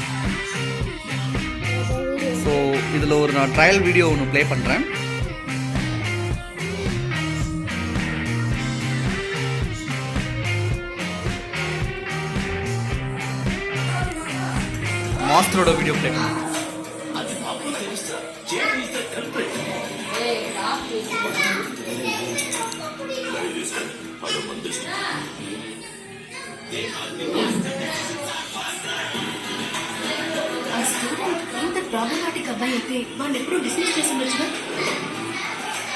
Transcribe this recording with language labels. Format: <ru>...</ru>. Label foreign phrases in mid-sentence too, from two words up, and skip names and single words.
<ta>ஸோ இதில் ஒரு நான் ட்ரையல் வீடியோ ஒன்று ப்ளே பண்ணுறேன். மாஸ்டரோட வீடியோ ப்ளே பண்ணுறேன்.</ta> <te>ఇంత ప్రాబ్లమాటిక్ అబ్బాయి అయితే వాళ్ళు ఎప్పుడు డిస్మిస్ చేసి ఉండొచ్చుగా.</te>